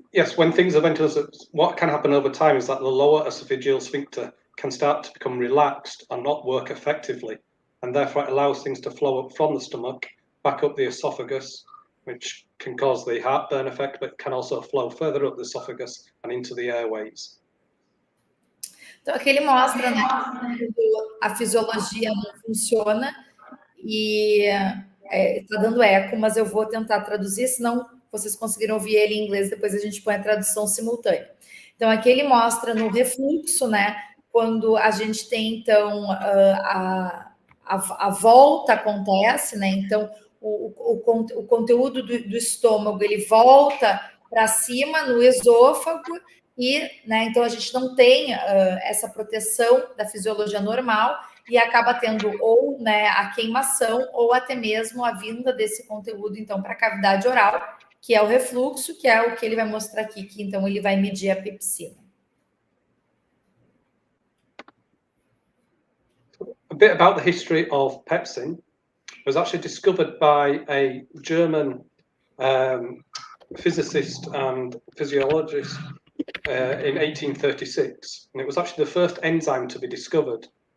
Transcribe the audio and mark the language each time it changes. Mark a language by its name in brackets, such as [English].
[English] yes, when things are ventilous, what can happen over time is that the lower esophageal sphincter can start to become relaxed and not work effectively, and therefore it allows things to flow up from the stomach back up the esophagus, which can cause the heartburn effect, but can also flow further up the esophagus and into the airways. [Portuguese] Então, aqui ele mostra, né, que a fisiologia não funciona e está dando eco, mas eu vou tentar traduzir, senão vocês conseguiram ouvir ele em inglês, depois a gente põe a tradução simultânea. Então, aqui ele mostra no refluxo, né, quando a gente tem, então, a volta acontece, né, então, o conteúdo do estômago, ele volta para cima no esôfago, e, né, então a gente não tem essa proteção da fisiologia normal e acaba tendo ou, né, a queimação ou até mesmo a vinda desse conteúdo, então, para a cavidade oral, que é o refluxo, que é o que ele vai mostrar aqui, que então ele vai medir a pepsina. [English] A bit about the history of pepsin. It was actually discovered by a German physicist and physiologist in 1836, and it was actually the first enzyme to be discovered.